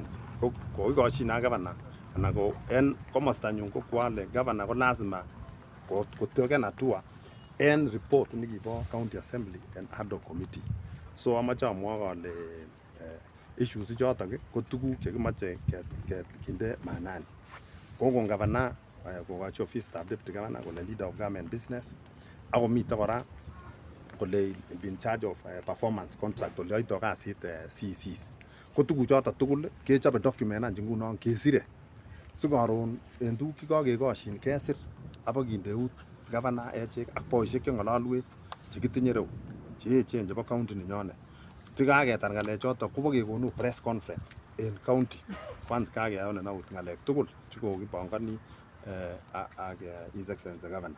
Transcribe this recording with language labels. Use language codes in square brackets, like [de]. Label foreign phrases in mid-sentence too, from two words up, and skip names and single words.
[kln] Ko kokikoshine ak gavana anan ko en komostanyun ko kwale gavana ko lazima koteken hatua en report nekibo [en] county assembly [kln] en [en] ad hoc committee. [kln] So amache amwa ale issues chotok ko tuguk chekimoche kinde maanani. Kokon gavana kokochi ofisitab [en] deputy governor [kln] kole [en] leader of government business [kln] ako mite kora kole [en] in charge of performance contract [kln] ole yoito kasit CECS. Ko tuguchoto tugul kechobe [en] document any [kln] ngunon kesire sikoron en tuguk chekakekoshin kesir abokinde eut gavana echek ak boisiek cheng'ololwech chekitinye reu cheechen chebo county ninyonet. Tikaketar ng'alechoto kobokekonu [en] press conference [kln] en [en] county once [kln] kakeyonen out ng'alek tugul chekokipongoni ak [en] His Excellency Governor.